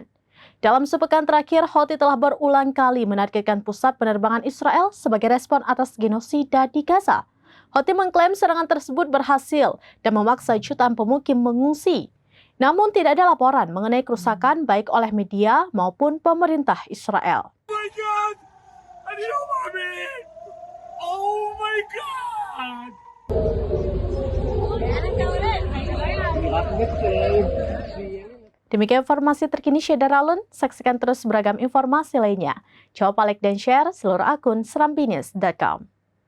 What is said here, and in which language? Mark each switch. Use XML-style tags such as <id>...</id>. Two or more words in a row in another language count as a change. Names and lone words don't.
<id>Dalam sepekan terakhir, Houthi telah berulang kali menargetkan pusat penerbangan Israel sebagai respon atas genosida di Gaza. Houthi mengklaim serangan tersebut berhasil dan memaksa jutaan pemukim mengungsi. Namun tidak ada laporan mengenai kerusakan baik oleh media maupun pemerintah Israel.</id> <en>Oh my God!</en> <tl>Andito kami!</tl> <en>Oh my God!</en> <id>Demikian informasi terkini Syedar Alun. Saksikan terus beragam informasi lainnya. Jawab, like, dan share seluruh akun serambinews.com.</id>